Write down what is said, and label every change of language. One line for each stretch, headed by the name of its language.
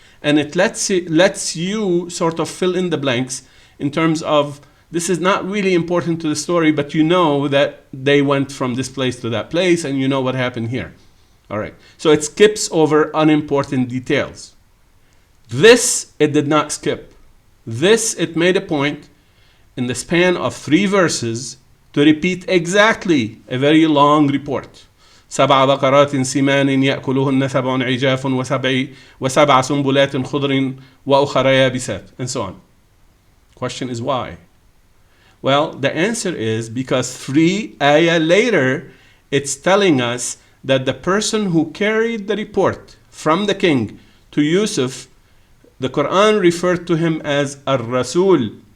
English: And it lets you sort of fill in the blanks in terms of, this is not really important to the story, but you know that they went from this place to that place and you know what happened here. All right. So it skips over unimportant details. This, it did not skip. This, it made a point in the span of 3 verses to repeat exactly a very long report.
Arabic: سبع بقرات سمان يأكلهن سبع عجاف وسبع سنبلات خضر وأخرى يابسات,
English: and so on. Question is why? Well, the answer is because 3 ayah later, it's telling us that the person who carried the report from the king to Yusuf, the Quran referred to him as Ar-Rasul.